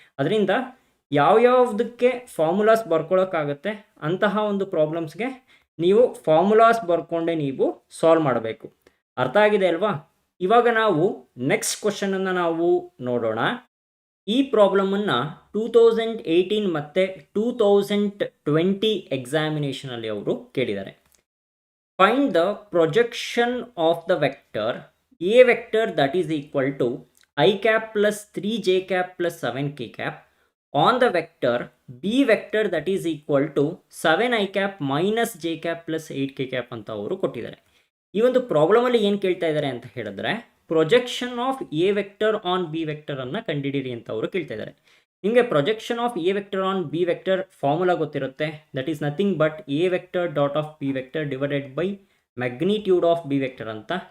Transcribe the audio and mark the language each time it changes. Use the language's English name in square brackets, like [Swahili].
[Kannada] ಅದರಿಂದ ಯಾವ್ಯಾವುದಕ್ಕೆ ಫಾರ್ಮುಲಾಸ್ ಬರ್ಕೊಳ್ಳೋಕ್ಕಾಗತ್ತೆ ಅಂತಹ ಒಂದು ಪ್ರಾಬ್ಲಮ್ಸ್ಗೆ ನೀವು ಫಾರ್ಮುಲಾಸ್ ಬರ್ಕೊಂಡೆ ನೀವು ಸಾಲ್ವ್ ಮಾಡಬೇಕು. ಅರ್ಥ ಆಗಿದೆ ಅಲ್ವಾ? ಇವಾಗ ನಾವು ನೆಕ್ಸ್ಟ್ ಕ್ವಶನನ್ನು ನಾವು ನೋಡೋಣ. ಈ ಪ್ರಾಬ್ಲಮನ್ನು 2018 ಮತ್ತು 2020 ಎಕ್ಸಾಮಿನೇಷನಲ್ಲಿ ಅವರು ಕೇಳಿದ್ದಾರೆ. [English] find the projection of the vector A vector that is equal to I cap plus 3j cap plus 7k cap on the vector B vector that is equal to 7i cap minus j cap plus 8k cap [Kannada] ಅಂತ ಅವರು ಕೊಟ್ಟಿದ್ದಾರೆ. ಈ ಒಂದು ಪ್ರಾಬ್ಲಮಲ್ಲಿ ಏನು ಕೇಳ್ತಾ ಇದ್ದಾರೆ ಅಂತ ಹೇಳಿದ್ರೆ, [English] projection of A vector on B vector [Kannada] ಅನ್ನು ಕಂಡುಹಿಡಿಯಿರಿ ಅಂತ ಅವರು ಕೇಳ್ತಾ ಇದ್ದಾರೆ. ನಿಮಗೆ [English] projection of A vector on B vector [Kannada] formula ಗೊತ್ತಿರುತ್ತೆ, [English] That is nothing but A vector dot of B vector divided by magnitude of B vector ಅಂತ.